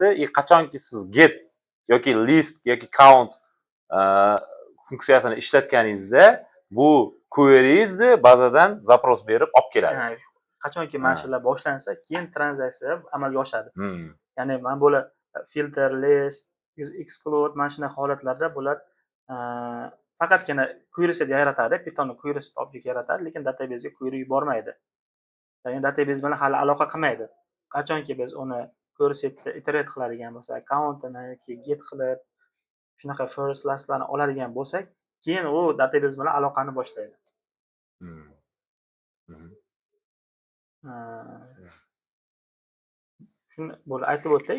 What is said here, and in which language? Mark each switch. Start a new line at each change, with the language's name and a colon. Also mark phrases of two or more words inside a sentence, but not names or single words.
Uzbek: Qachonki siz get yoki list yoki count funksiyasini ishlatganingizda bu query'ingizni bazadan zaпрос berib olib keladi. Qachonki mana shular boshlansa, keyin tranzaksiya amalga oshadi. Hmm. Ya'ni mana bular filter, list, exclude mana shunday holatlarda bular faqatgina
English: query set
Uzbek: yaratadi, Python
English: query set object
Uzbek: yaratadi, lekin database ga query yubormaydi. Ya'ni database bilan hali aloqa qilmaydi. Qachonki biz uni
English: query setda
Uzbek: iterate qiladigan bo'lsak, countini yoki get qilib shunaqa
English: first lastlarni
Uzbek: oladigan bo'lsak, keyin u database bilan aloqani boshlaydi. Shuni bo'lib aytib o'tdik.